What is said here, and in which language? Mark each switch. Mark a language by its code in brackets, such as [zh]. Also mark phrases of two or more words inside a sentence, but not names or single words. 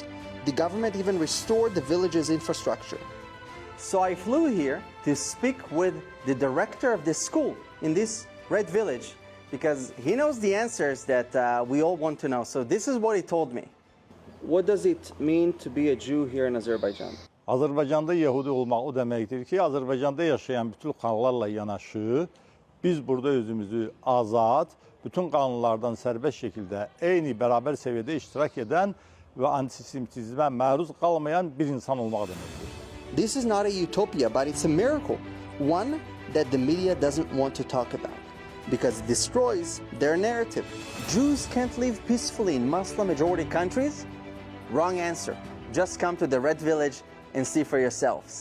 [en] The government even restored the village's infrastructure. So I flew here to speak with the director of this school in this Red Village because he knows the answers that we all want to know. So this is what he told me. What does it mean to be a Jew here in Azerbaijan? [az] Azərbaycanda Yahudi olmaq o deməkdir ki, Azərbaycanda yaşayan bütün xalqlarla yanaşı, biz burada özümüzü azad, bütün qanunlardan sərbəst şəkildə eyni bərabər səviyyədə iştirak edən və antisemitizmə məruz qalmayan bir insan olmaq deməkdir. [en] This is not a utopia, but it's a miracle. One that the media doesn't want to talk about because it destroys their narrative. Jews can't live peacefully in Muslim-majority countries? Wrong answer. Just come to the Red Village and see for yourselves.